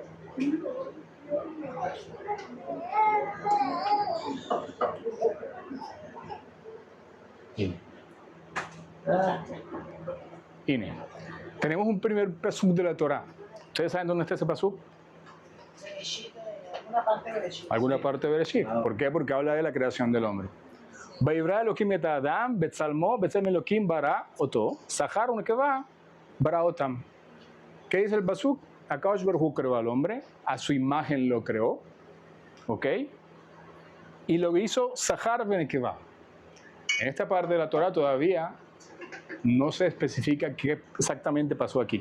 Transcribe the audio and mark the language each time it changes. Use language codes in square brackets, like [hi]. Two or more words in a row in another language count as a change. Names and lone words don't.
[es] Ine. Tenemos un primer pasuk de la Torá. ¿Ustedes saben dónde está ese pasuk? Alguna parte de Bereshit. ¿Por qué? Porque habla de la creación del hombre. [he] ויברא אלהים את האדם בצלמו בצלם אלהים ברא אתו זכר ונקבה ברא אתם. [es] ¿Qué dice el pasuk? [he] הקדוש ברוך הוא [es] creó al hombre, a su imagen lo creó, ¿ok? Y lo hizo [he] זכר ונקבה. [es] En esta parte de la Torah todavía no se especifica qué exactamente pasó aquí.